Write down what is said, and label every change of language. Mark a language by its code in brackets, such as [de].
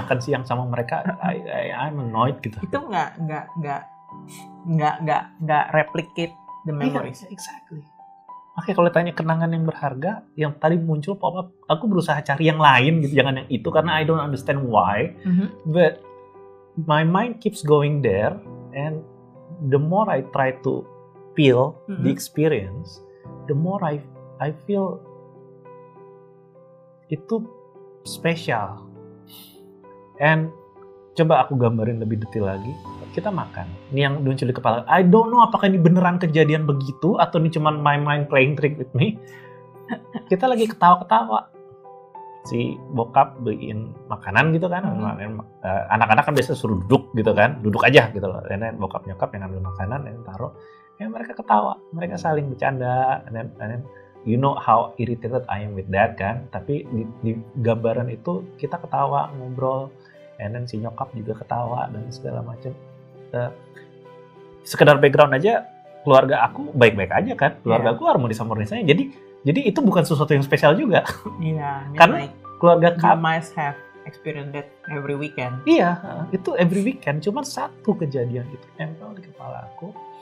[id] Makan siang sama mereka, [en] I'm annoyed [id] gitu. Itu nggak [en] replicate the memories. Yeah, exactly. [id] Oke, kalau tanya kenangan yang berharga, yang tadi muncul pop-up, aku berusaha cari yang lain gitu, jangan yang itu karena [en] I don't understand why. But my mind keeps going there, and the more I try to feel the experience, the more I feel [id] itu spesial. And coba aku gambarin lebih detail lagi. Kita makan. Ini yang muncul di kepala. [en] I don't know [id] apakah ini beneran kejadian begitu atau ini cuma [en] my mind playing trick with me. [id] Kita lagi ketawa-ketawa. Si bokap beliin makanan gitu kan. Anak-anak kan biasa suruh duduk gitu kan. Duduk aja gitu loh. Dan bokap nyokap yang ambil makanan dan taruh. Ya mereka ketawa. Mereka saling bercanda. [en] And then you know how irritated I am with that kan. [id] Tapi di gambaran itu kita ketawa, ngobrol. [en] And then [id] si nyokap juga ketawa dan segala macam. Sekedar background aja, keluarga aku baik-baik aja kan. Keluarga aku harmonis-harmonis aja. Jadi itu bukan sesuatu yang spesial juga. Iya. Karena like, keluarga [en] you must have experienced that every weekend. [id] Iya, itu [en] every weekend. [id] Cuma satu kejadian itu nempel di kepala aku.